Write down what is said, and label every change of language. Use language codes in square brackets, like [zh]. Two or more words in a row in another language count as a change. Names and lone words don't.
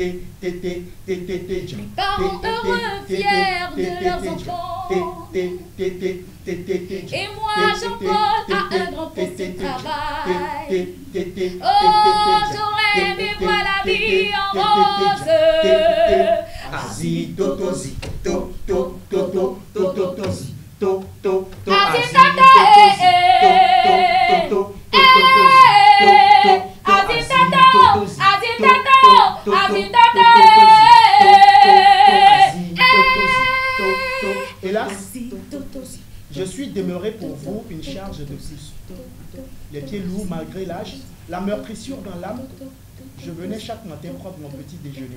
[fr] Mes parents heureux, fiers de leurs enfants. Et moi, je colle à un grand poste de travail. Oh, j'aurais vivre la vie en rose. Azi, totozi, to, to, to, to, to, totozi, to, to, to, Azi, azi, tata, to, to, to, to, hélas, je suis demeuré pour vous une charge de plus. Les pieds lourds malgré l'âge, la meurtrissure dans l'âme, je venais chaque matin prendre mon petit déjeuner.